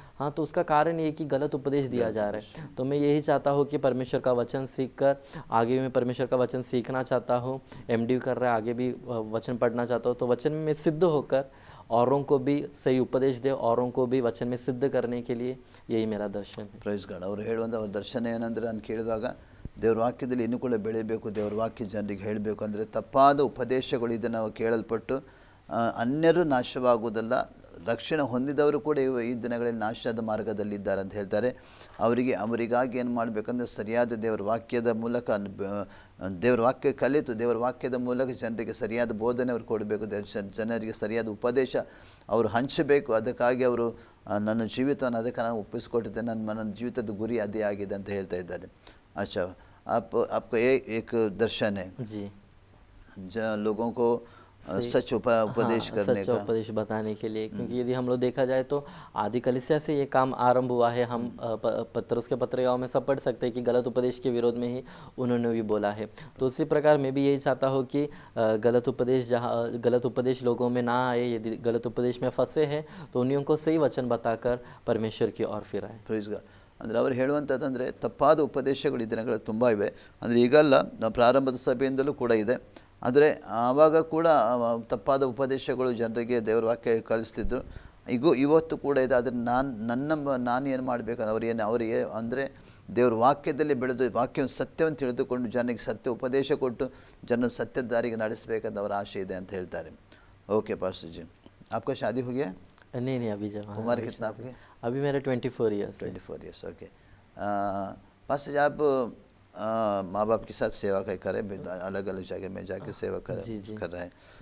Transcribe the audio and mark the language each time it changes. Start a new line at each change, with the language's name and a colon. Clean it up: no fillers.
Hindi: हाँ, तो उसका कारण ये कि गलत उपदेश दिया जा रहा है। तो मैं यही चाहता हूँ कि परमेश्वर का वचन सीख कर आगे भी मैं परमेश्वर का वचन सीखना चाहता हूँ। एमडी कर रहा है, आगे भी वचन पढ़ना चाहता हूँ। तो वचन में सिद्ध होकर औरों को भी सही उपदेश दे, औरों को भी वचन में सिद्ध करने के लिए यही मेरा दर्शन है।
English: Praise God.
Kannada: ಅವರು ಹೇಳುವಂಥ ಅವ್ರ ದರ್ಶನ ಏನಂದರೆ, ನಾನು ಕೇಳಿದಾಗ ದೇವ್ರ ವಾಕ್ಯದಲ್ಲಿ ಇನ್ನೂ ಕೂಡ ಬೆಳಿಬೇಕು, ದೇವ್ರ ವಾಕ್ಯ ಜನರಿಗೆ ಹೇಳಬೇಕು. ಅಂದರೆ ತಪ್ಪಾದ ಉಪದೇಶಗಳು ಇದನ್ನು ನಾವು ಕೇಳಲ್ಪಟ್ಟು ಅನ್ಯರು ನಾಶವಾಗುವುದಲ್ಲ, ರಕ್ಷಣೆ ಹೊಂದಿದವರು ಕೂಡ ಈ ದಿನಗಳಲ್ಲಿ ನಾಶದ ಮಾರ್ಗದಲ್ಲಿದ್ದಾರೆ ಅಂತ ಹೇಳ್ತಾರೆ. ಅವರಿಗಾಗಿ ಏನು ಮಾಡಬೇಕಂದ್ರೆ ಸರಿಯಾದ ದೇವರ ವಾಕ್ಯದ ಮೂಲಕ ದೇವರ ವಾಕ್ಯ ಕಲಿತು ದೇವರ ವಾಕ್ಯದ ಮೂಲಕ ಜನರಿಗೆ ಸರಿಯಾದ ಬೋಧನೆ ಅವರು ಕೊಡಬೇಕು, ಜನರಿಗೆ ಸರಿಯಾದ ಉಪದೇಶ ಅವರು ಹಂಚಬೇಕು. ಅದಕ್ಕಾಗಿ ಅವರು ನನ್ನ ಜೀವಿತವನ್ನು ಅದಕ್ಕೆ ನಾನು ಒಪ್ಪಿಸಿಕೊಟ್ಟಿದ್ದೆ, ನನ್ನ ಜೀವಿತದ ಗುರಿ ಅದೇ ಆಗಿದೆ ಅಂತ ಹೇಳ್ತಾ ಇದ್ದಾರೆ.
Hindi: अच्छा, आपका एक दर्शन है जी, लोगों को सच उपदेश करने सच्चा का, उपदेश बताने के लिए। क्योंकि यदि हम लोग देखा जाए तो आदि कलीसिया से ये काम आरंभ हुआ है। हम पत्रुस के पत्रिकाओं में सब पढ़ सकते हैं कि गलत उपदेश के विरोध में ही उन्होंने भी बोला है। तो उसी प्रकार मैं भी यही चाहता हूँ कि गलत उपदेश लोगों में ना आए। यदि गलत उपदेश में फंसे हैं तो उन्हीं को सही वचन बताकर परमेश्वर की ओर फिराए।
English: Praise God.
Kannada: ಅಂದರೆ ಅವರು ಹೇಳುವಂಥದ್ದಂದರೆ ತಪ್ಪಾದ ಉಪದೇಶಗಳು ಈ ದಿನಗಳಲ್ಲಿ ತುಂಬ ಇವೆ. ಅಂದರೆ ಈಗಲ್ಲ, ನಾವು ಪ್ರಾರಂಭದ ಸಭೆಯಿಂದಲೂ ಕೂಡ ಇದೆ. ಆದರೆ ಆವಾಗ ಕೂಡ ತಪ್ಪಾದ ಉಪದೇಶಗಳು ಜನರಿಗೆ ದೇವರ ವಾಕ್ಯ ಕಳಿಸ್ತಿದ್ರು. ಇವತ್ತು ಕೂಡ ಇದೆ. ಆದರೆ ನಾನು ಏನು ಮಾಡಬೇಕು, ಅವರಿಗೆ ಅಂದರೆ ದೇವ್ರ ವಾಕ್ಯದಲ್ಲಿ ಬೆಳೆದು ವಾಕ್ಯ ಸತ್ಯವನ್ನು ತಿಳಿದುಕೊಂಡು ಜನರಿಗೆ ಸತ್ಯ ಉಪದೇಶ ಕೊಟ್ಟು ಜನ ಸತ್ಯದ ದಾರಿಗೆ ನಡೆಸಬೇಕಂತ ಅವರ ಆಶೆ ಇದೆ ಅಂತ ಹೇಳ್ತಾರೆ.
Hindi: ಓಕೆ पास्टर जी, आपका शादी हो गया? नहीं, अभी जब उम्र कितना आपके? अभी मेरा 24 ईयर्स। 24 years, okay. पास्टर जी, आप माँ बाप के साथ सेवा कर रहे हैं, अलग अलग जगह में जाके सेवा कर रहे हैं.